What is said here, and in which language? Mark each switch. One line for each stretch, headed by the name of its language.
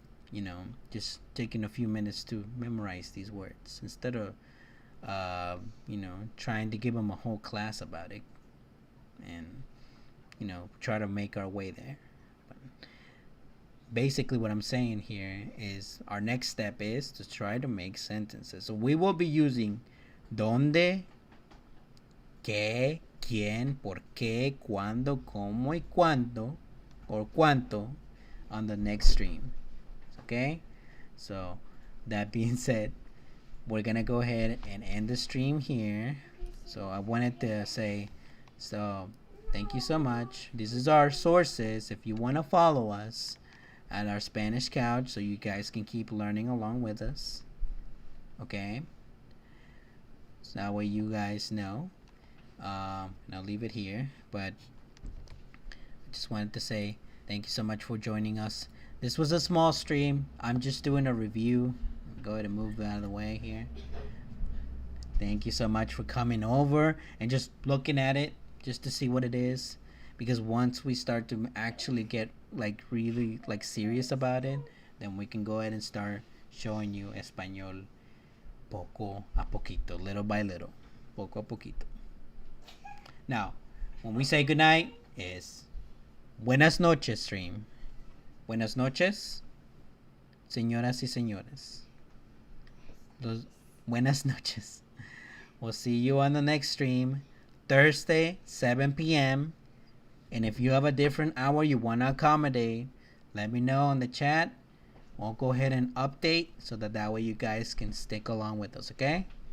English: You know, just taking a few minutes to memorize these words instead of, you know, trying to give them a whole class about it and, you know, try to make our way there. But basically, what I'm saying here is our next step is to try to make sentences. So we will be using donde, qué, quién, por qué, cuándo, cómo, y cuánto, or cuánto on the next stream. Okay? So, that being said, we're gonna go ahead and end the stream here. So, I wanted to say, so, thank you so much. This is our sources if you want to follow us at our Spanish couch so you guys can keep learning along with us. Okay? So that way you guys know. And I'll leave it here. But I just wanted to say thank you so much for joining us. This was a small stream. I'm just doing a review. Go ahead and move out of the way here. Thank you so much for coming over and just looking at it just to see what it is. Because once we start to actually get like really like serious about it, then we can go ahead and start showing you
Spanish: Español poco a poquito,
English: little by little,
Spanish: poco a poquito.
English: Now, when we say goodnight, is
Spanish: buenas noches,
English: stream.
Spanish: Buenas noches, señoras y señores. Buenas noches.
English: We'll see you on the next stream, Thursday, 7 p.m. And if you have a different hour you want to accommodate, let me know on the chat. We'll go ahead and update so that way you guys can stick along with us, okay?